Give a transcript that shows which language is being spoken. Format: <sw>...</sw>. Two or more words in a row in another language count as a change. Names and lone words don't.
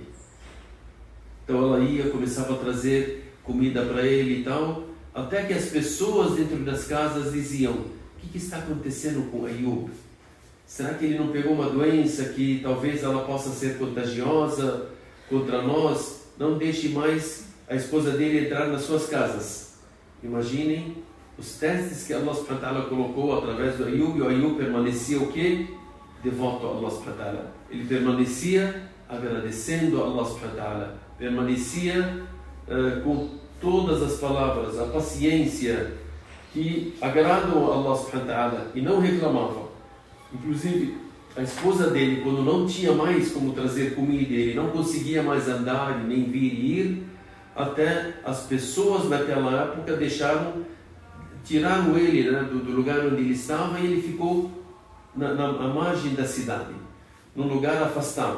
<pt>Então ela ia, começava a trazer comida para ele e tal, até que as pessoas dentro das casas diziam: o que está acontecendo com Ayub? Será que ele não pegou uma doença que talvez ela possa ser contagiosa contra nós? Não deixe mais a esposa dele entrar nas suas casas. Imaginem os testes que</pt> <ar>الله سبحانه وتعالى</ar> <pt>colocou através do Ayub, e o Ayub permanecia o quê? Devoto a</pt> <ar>الله سبحانه وتعالى.</ar> <pt>Ele permanecia agradecendo a</pt> <ar>الله سبحانه وتعالى,</ar> <pt>permanecia com todas as palavras, a paciência que agradam a</pt> <ar>الله سبحانه وتعالى,</ar> <pt>e não reclamava. Inclusive, a esposa dele, quando não tinha mais como trazer comida, ele não conseguia mais andar, nem vir e ir, até as pessoas naquela época tiraram ele, né, do lugar onde ele estava, e ele ficou na margem da cidade, num lugar afastado.</pt>